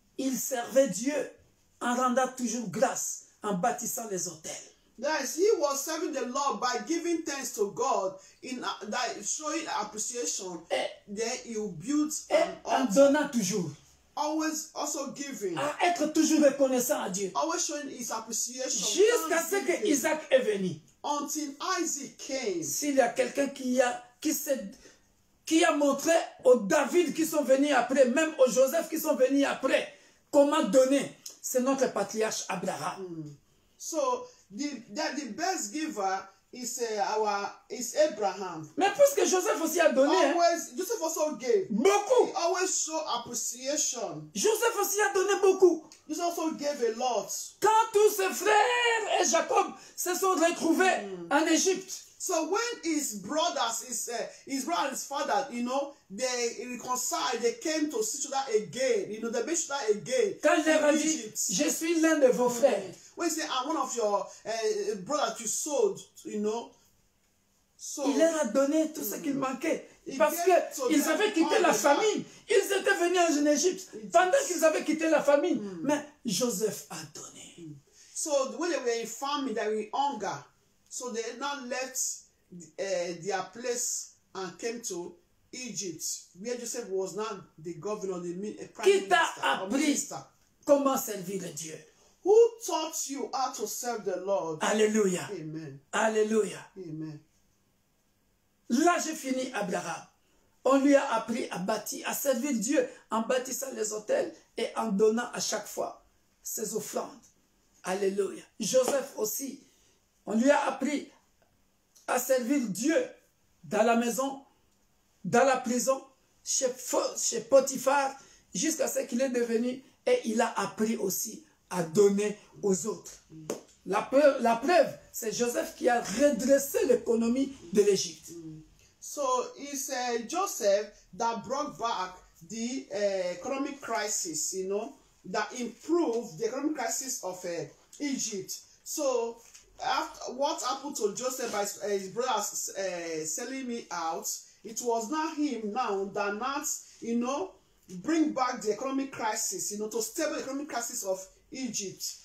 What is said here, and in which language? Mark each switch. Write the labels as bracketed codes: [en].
[fr] Il servait Dieu en rendant toujours grâce, en bâtissant les hôtels. [en] Yes, he was serving the Lord by giving thanks to God, showing appreciation. Then he built an altar. [fr] En donnant toujours. [en] Always also giving. [fr] À être toujours reconnaissant à Dieu. [en] Always showing his appreciation. [fr] Jusqu'à ce que Isaac est venu. [en] Until Isaac came. [fr] S'il y a quelqu'un qui a montré aux David qui sont venus après, même aux Joseph qui sont venus après, comment donner, c'est notre patriarche Abraham. [en] So the best giver is Abraham. [fr] Mais puisque Joseph aussi a donné, [en] Joseph also gave. [fr] Beaucoup. [en] He always show appreciation. [fr] Joseph aussi a donné beaucoup. [en] Joseph also gave a lot. [fr] Quand tous ses frères et Jacob se sont retrouvés en Égypte. [en] So when his brothers, his brother and his father, they reconciled, they came to see each other again. They met each other again. [fr] Quand il leur a dit, je suis l'un de vos frères. [en] When he said, I'm one of your brothers you sold, So, [fr] il leur a donné tout ce qu'il manquait. Parce qu'ils avaient quitté la famine. Ils étaient venus en Égypte pendant qu'ils avaient quitté la famine. Mais Joseph a donné. [en] So when they were in famine, they were in hunger. So they now left their place and came to Egypt, where Joseph was now the governor, the prime minister. [fr] Comment servir Dieu? [en] Who taught you how to serve the Lord? Alléluia. Amen. Alléluia. Amen. [fr] Là, j'ai fini Abraham. On lui a appris à bâtir, à servir Dieu en bâtissant les hôtels et en donnant à chaque fois. ses offrandes. Alléluia. Joseph aussi, on lui a appris à servir Dieu dans la maison, dans la prison, chez Potiphar, jusqu'à ce qu'il est devenu, et il a appris aussi à donner aux autres. La preuve, c'est Joseph qui a redressé l'économie de l'Égypte. [en] So it's Joseph that brought back the economic crisis, you know, that improved the economic crisis of Egypt. So after what happened to Joseph by his brothers selling me out, it was not him now that not, you know, bring back the economic crisis, you know, to stable the economic crisis of Egypt.